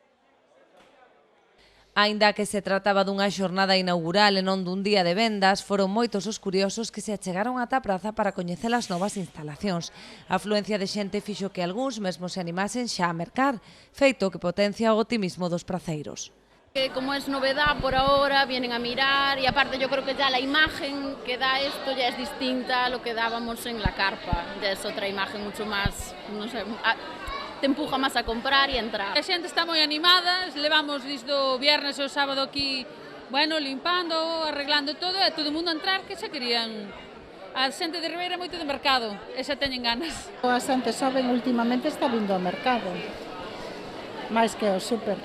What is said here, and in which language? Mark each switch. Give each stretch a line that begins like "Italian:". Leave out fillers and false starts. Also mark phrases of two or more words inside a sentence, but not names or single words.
Galician: Aínda que se trataba dunha xornada inaugural e non dun día de vendas, foron moitos os curiosos que se achegaron ata a praza para coñecer as novas instalacións. A afluencia de xente fixo que algúns mesmo se animasen xa a mercar, feito que potencia o optimismo dos praceiros.
Spanish: Como es novedad por ahora, vienen a mirar y aparte yo creo que ya la imagen que da esto ya es distinta a lo que dábamos en la carpa. Ya es otra imagen mucho más, no sé, te empuja
Galician: máis a comprar e entrar. A xente está moi animada, levamos desde o viernes e o sábado aquí, limpando, arreglando todo, e todo o mundo a entrar que xa querían. A xente de Ribeira moito de mercado, e xa teñen ganas. A xente xoven últimamente está vindo ao mercado, máis que ao súper.